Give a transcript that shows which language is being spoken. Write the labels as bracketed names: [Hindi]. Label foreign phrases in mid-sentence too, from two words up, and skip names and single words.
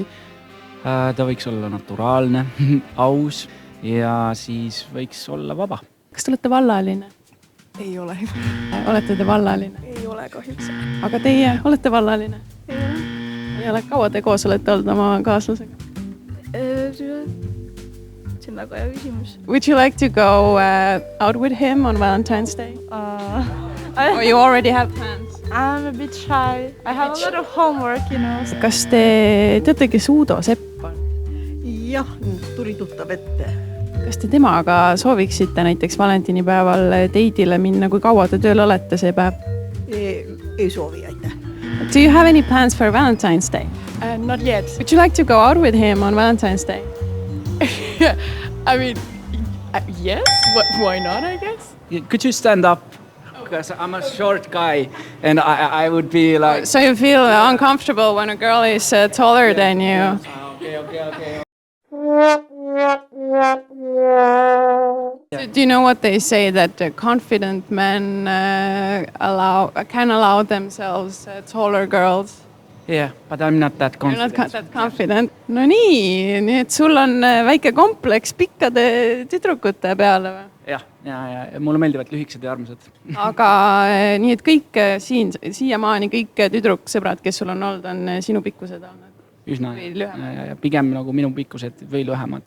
[Estonian] Ta võiks olla naturaalne, aus ja siis võiks olla vaba. Kas te olete vallaline? Ei ole. Olete te vallaline? Ei ole kahjuks. Aga teie olete vallaline? Ei ole. Ei ole. Kaua te koos olete olnud oma kaaslasega? See on väga hea küsimus. [English] Would you like to go out with him on Valentine's Day? Or you already have plans? I'm a bit shy. I have a lot of homework, you know. [Estonian] Kas te teate, kes Uudo Sepp on? Jah, tuli tuttav ette. Kas te temaga sooviksite näiteks valentinipäeval teidile minna, kui kaua te tööl olete see päev? Ei soovi, aitäh. [English] Do you have any plans for Valentine's Day? Not yet. Would you like to go out with him on Valentine's Day? I mean, yes. Why not, I guess? Could you stand up? Because I'm a short guy and I would be like... So you feel uncomfortable when a girl is taller than you? Okay. Do you know what they say, that confident men can allow themselves taller girls? Yeah, but I'm not that You're confident. not that confident. [Estonian] No nii et sul on väike kompleks pikkade tüdrukute peale või? Ja mulle meeldivad lühikesed ja armsad. Aga nii et kõik siiamaani kõik tüdruksõbrad, kes sul on olnud, on sinu pikkused olnud? Üsna Või lühemad? ja pigem nagu minu pikkused või lühemad.